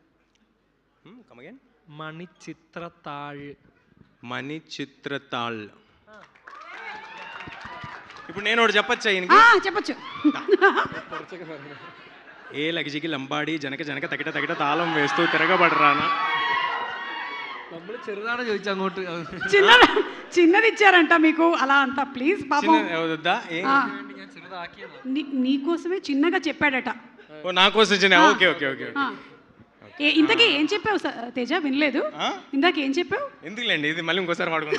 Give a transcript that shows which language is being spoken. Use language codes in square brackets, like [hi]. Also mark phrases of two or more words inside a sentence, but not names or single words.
[te] మణిచిత్రతాళ్. మణిచిత్రతాళ్. ఇప్పుడు నేను ఒకటి చెప్పచ్చా? చెప్పచ్చు. ఏ లగజికి లంబాడి జనక జనక తగిట తగిట తాళం వేస్తూ తిరగబడరానా. [ml] ചെറുതാണ് ചോദിച്ചു അങ്ങോട്ട്. [te] చిన్నది ఇచ్చారంట మీకు అలా అంత. ప్లీజ్ పాపం నీకోసమే చిన్నగా చెప్పాడట. నా కోసం చిన్న. ఓకే ఓకే ఓకే. ఇంతకీ ఏం చెప్పావు తేజ? వినలేదు. ఇందాక ఏం చెప్పావు? ఎందుకులేండి, ఇది మళ్ళీ ఇంకోసారి వాడుకుంటాం.